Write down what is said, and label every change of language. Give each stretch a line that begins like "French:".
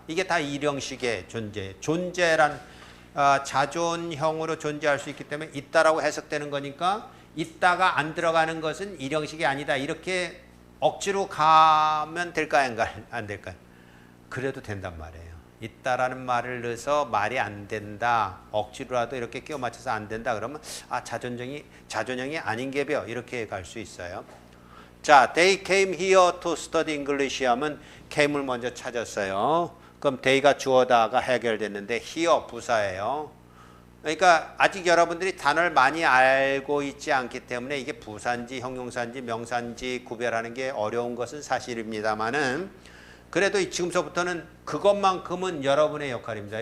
Korean: 이게 다 일형식의 존재란 자존형으로 존재할 수 있기 때문에 있다라고 해석되는 거니까 있다가 안 들어가는 것은 일형식이 아니다. 이렇게 억지로 가면 될까요? 안 될까요? 그래도 된단 말이에요. 있다라는 말을 넣어서 말이 안 된다. 억지로라도 이렇게 끼워 맞춰서 안 된다. 그러면 자존형이 아닌 게벼. 이렇게 갈 수 있어요.
English: 자, they came here to study English
Korean: 하면 came을 먼저 찾았어요. 그럼 they가 주어다가 해결됐는데 here 부사예요. 그러니까 아직 여러분들이 단어를 많이 알고 있지 않기 때문에 이게 부사인지 형용사인지 명사인지 구별하는 게 어려운 것은 사실입니다만은 그래도 지금서부터는 그것만큼은 여러분의 역할입니다.